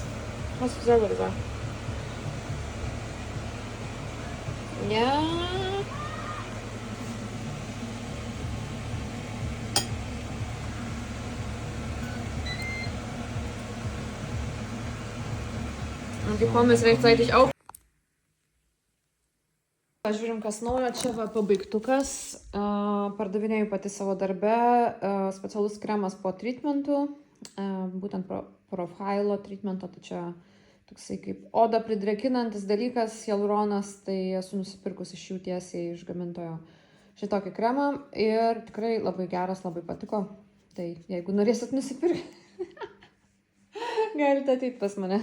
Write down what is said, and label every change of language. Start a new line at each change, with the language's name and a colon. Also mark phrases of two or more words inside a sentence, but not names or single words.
German: Hast du selber gesagt. Ja. Und die Pommes rechtzeitig auf.
Lithuanian: Žiūrim, kas naujo, čia va pabaigtukas, pardavinėjau pati savo darbe, specialus kremas po treatmentų, būtent profilo treatmento, tai čia toksai kaip odą pridrėkinantis dalykas, hialuronas, tai esu nusipirkus iš jų tiesiai iš gamintojo šitokį kremą ir tikrai labai geras, labai patiko, tai jeigu norėsit nusipirkti, galite ateiti pas mane.